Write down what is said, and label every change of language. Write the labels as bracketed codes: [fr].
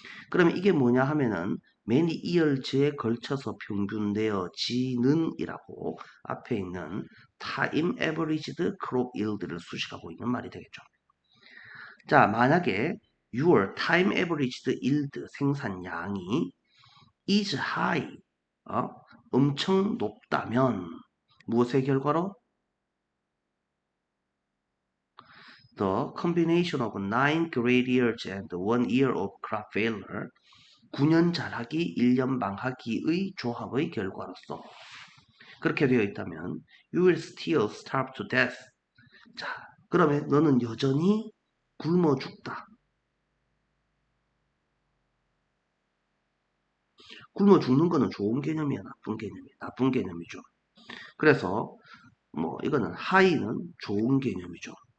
[ko] 그러면 이게 뭐냐 하면은 many years에 걸쳐서 평균되어지는 이라고 앞에 있는 [en] time averaged crop yield [ko] 를 수식하고 있는 말이 되겠죠. 자, 만약에 [en] your time averaged yield [ko] 생산량이 [en] is high, [ko] 엄청 높다면 무엇의 결과로? [en] The combination of 9 great years and 1 year of crop failure [ko] 9년 잘하기, 1년 망하기의 조합의 결과로서 그렇게 되어 있다면 [en] you will still starve to death. [ko] 자, 그러면 너는 여전히 굶어 죽다. 굶어 죽는 거는 좋은 개념이야, 나쁜 개념이야. 나쁜 개념이죠. 그래서 뭐 이거는 하이는 좋은 개념이죠.